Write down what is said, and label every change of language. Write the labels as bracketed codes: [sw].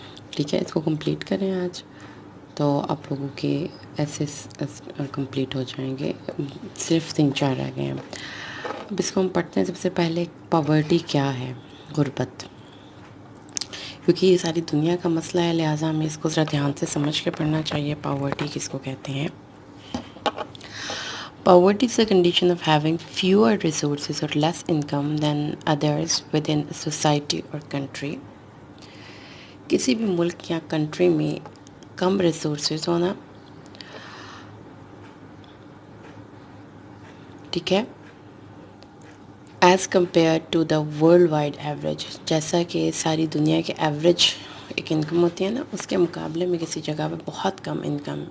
[ur] ٹھیک ہے، اس کو کمپلیٹ کریں آج تو آپ لوگوں کے ایسے کمپلیٹ ہو جائیں گے. صرف 3-4 رہ گئے ہیں. اب اس کو ہم پڑھتے ہیں. سب سے پہلے پاورٹی کیا ہے؟ غربت. کیونکہ یہ ساری دنیا کا مسئلہ ہے، لہٰذا ہمیں اس کو ذرا دھیان سے سمجھ کے پڑھنا چاہیے. پاورٹی کس کو کہتے ہیں؟ [en] Poverty is a condition of having fewer resources or less income than others within a society or country. [ur] کسی بھی ملک یا کنٹری میں کم ریسورسز ہونا، ٹھیک ہے، [en] As compare to the world wide average. [ur] جیسا کہ ساری دنیا کے ایوریج ایک انکم ہوتی ہے نا، اس کے مقابلے میں کسی جگہ پہ بہت کم انکم.